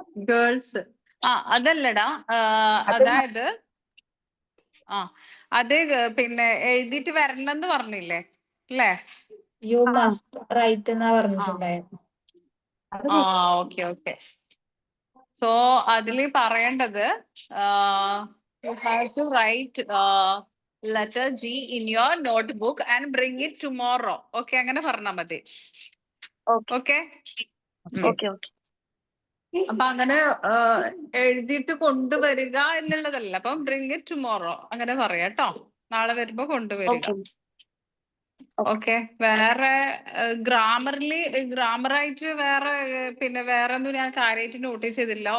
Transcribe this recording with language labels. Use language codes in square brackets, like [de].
[ml] Girls അതല്ലടാ, അതായത് അത് പിന്നെ എഴുതിയിട്ട് വരണമെന്ന് പറഞ്ഞില്ലേ അല്ലേ? [en] you must write [ml] എന്നാ പറഞ്ഞിട്ടുണ്ടായിരുന്നു. ഓക്കെ. [en] so [ml] അതില് പറയേണ്ടത് [en] You have to write letter G in your notebook and bring it tomorrow. [ml] Okay, അങ്ങനെ പറഞ്ഞാൽ മതി. ഓക്കെ. അപ്പൊ അങ്ങനെ എഴുതിയിട്ട് കൊണ്ടുവരിക എന്നുള്ളതല്ല. അപ്പം [en] bring it tomorrow [ml] അങ്ങനെ പറയാം കേട്ടോ. നാളെ വരുമ്പോ കൊണ്ടുവരിക. ഓക്കെ. വേറെ ഗ്രാമറായിട്ട് വേറെ ഒന്നും ഞാൻ കാര്യമായിട്ട് നോട്ടീസ് ചെയ്തില്ല.